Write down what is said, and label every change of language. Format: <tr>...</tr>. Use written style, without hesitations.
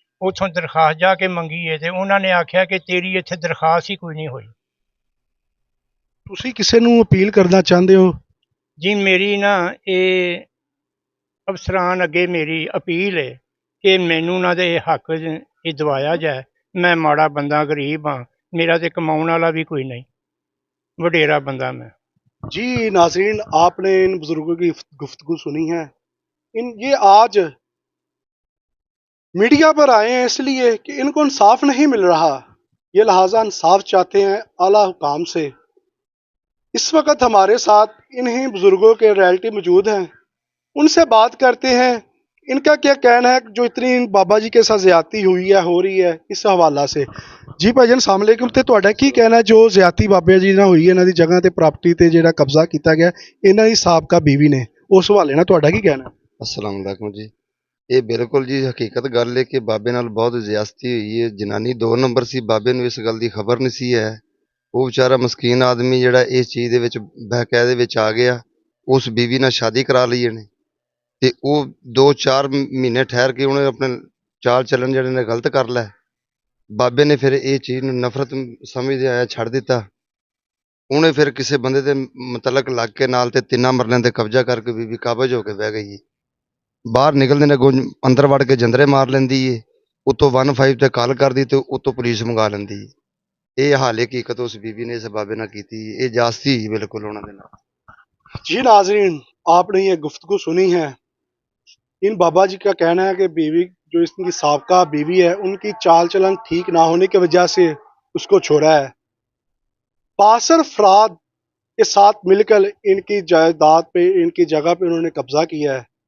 <pa>ਉੱਥੋਂ ਦਰਖਾਸਤ ਜਾ ਕੇ ਮੰਗੀ ਹੈ ਤੇ ਉਹਨਾਂ ਨੇ ਆਖਿਆ ਕਿ ਤੇਰੀ ਇੱਥੇ ਦਰਖਾਸਤ ਹੀ ਕੋਈ ਨਹੀਂ ਹੋਈ। ਤੁਸੀਂ ਕਿਸੇ ਨੂੰ ਅਪੀਲ ਕਰਨਾ ਚਾਹੁੰਦੇ ਹੋ? ਜੀ ਮੇਰੀ ਨਾ ਇਹ ਅਫਸਰਾਨ ਅੱਗੇ ਮੇਰੀ ਅਪੀਲ ਹੈ ਕਿ ਮੈਨੂੰ ਨਾ ਦੇ ਹੱਕ ਇਹ ਦਵਾਇਆ ਜਾਏ। ਮੈਂ ਮਾੜਾ ਬੰਦਾ, ਗਰੀਬ ਹਾਂ,</pa> <hi>मेरा तो कमाने वाला भी कोई नहीं, वडेरा बंदा मैं। जी नाज़रीन, आपने इन बुजुर्गों की गुफ्तगू सुनी है। ये आज मीडिया पर आए हैं इसलिए कि इनको इंसाफ नहीं मिल रहा। ये लिहाजा इंसाफ चाहते हैं आला हुकाम से। इस वक्त हमारे साथ इन्हीं बुजुर्गों के रियलिटी मौजूद हैं, उनसे बात करते हैं इनका क्या कहना है जो इतनी बाबा जी के साथ ज्यादती हुई है, हो रही है, इस हवाला से। जी भाईजान अस्सलाम वालेकुम।</hi> <pa>ਤੇ ਤੁਹਾਡਾ ਕੀ ਕਹਿਣਾ ਹੈ ਜੋ ਜ਼ਿਆਦਤੀ ਬਾਬਾ ਜੀ ਨਾਲ ਹੋਈ ਹੈ, ਇਹਨਾਂ ਦੀ ਜਗ੍ਹਾ ਤੇ ਪ੍ਰਾਪਰਟੀ ਤੇ ਜਿਹੜਾ ਕਬਜ਼ਾ ਕੀਤਾ ਗਿਆ ਇਹਨਾਂ ਦੀ ਸਾਬਕਾ ਬੀਵੀ ਨੇ, ਉਸ ਹਵਾਲੇ ਨਾਲ ਤੁਹਾਡਾ ਕੀ ਕਹਿਣਾ?</pa> <hi>अस्सलाम वालेकुम जी।</hi> <pa>ਇਹ ਬਿਲਕੁਲ ਜੀ ਹਕੀਕਤ ਗੱਲ ਹੈ ਕਿ ਬਾਬੇ ਨਾਲ ਬਹੁਤ ਜ਼ਿਆਦਤੀ ਹੋਈ ਹੈ। ਜਨਾਨੀ 2 ਨੰਬਰ ਸੀ, ਬਾਬੇ ਨੂੰ ਇਸ ਗੱਲ ਦੀ ਖਬਰ ਨਹੀਂ ਸੀ ਹੈ। ਉਹ ਵਿਚਾਰਾ ਮਸਕੀਨ ਆਦਮੀ ਜਿਹੜਾ ਇਸ ਚੀਜ਼ ਦੇ ਵਿੱਚ ਬਹਿਕਾਇਦੇ ਵਿੱਚ ਆ ਗਿਆ। ਉਸ ਬੀਵੀ ਨਾਲ ਸ਼ਾਦੀ ਕਰਾ ਲਈ ਇਹਨੇ ਤੇ ਉਹ 2-4 ਮਹੀਨੇ ਠਹਿਰ ਕੇ ਉਹਨੇ ਆਪਣੇ ਚਾਲ ਚੱਲਣ ਜਿਹੜੇ ਨੇ ਗਲਤ ਕਰ ਲਿਆ। ਬਾਬੇ ਨੇ ਫਿਰ ਇਹ ਚੀਜ਼ ਨੂੰ ਨਫ਼ਰਤ ਸਮਝਦੇ ਆਇਆ ਛੱਡ ਦਿੱਤਾ। ਉਹਨੇ ਫਿਰ ਕਿਸੇ ਬੰਦੇ ਦੇ ਮੁਤਲਕ ਲੱਗ ਕੇ ਨਾਲ ਤੇ 3 ਮਰਲਿਆਂ ਤੇ ਕਬਜ਼ਾ ਕਰਕੇ ਬੀਬੀ ਕਾਬਜ਼ ਹੋ ਕੇ ਬਹਿ ਗਈ। ਬਾਹਰ ਨਿਕਲਦੇ ਨੇ ਅੱਗੋਂ ਅੰਦਰ ਵੜ ਕੇ ਜੰਦਰੇ ਮਾਰ ਲੈਂਦੀ ਏ, ਉੱਤੋਂ 15 ਤੇ ਕਾਲ ਕਰਦੀ ਤੇ ਉੱਤੋਂ ਪੁਲਿਸ ਮੰਗਾ ਲੈਂਦੀ। ਇਹ ਹਾਲੇ ਹਕੀਕਤ ਉਸ ਬੀਬੀ ਨੇ ਇਸ ਬਾਬੇ ਨਾਲ ਕੀਤੀ। ਇਹ ਜਾਸਤੀ ਹੀ ਬਿਲकुल ਉਹਨਾਂ ਦੇ ਨਾਲ।</pa> <hi>जी नाजरीन, आपने ये गुफ्तगू सुनी है। इन बाबा जी का कहना है कि बीवी जो इसकी साबका बीवी है उनकी चाल चलन ठीक ना होने की वजह से उसको छोड़ा है। 62 अफराद के साथ मिलकर इनकी जायदाद पे, इनकी जगह पे उन्होंने कब्जा किया है।</hi>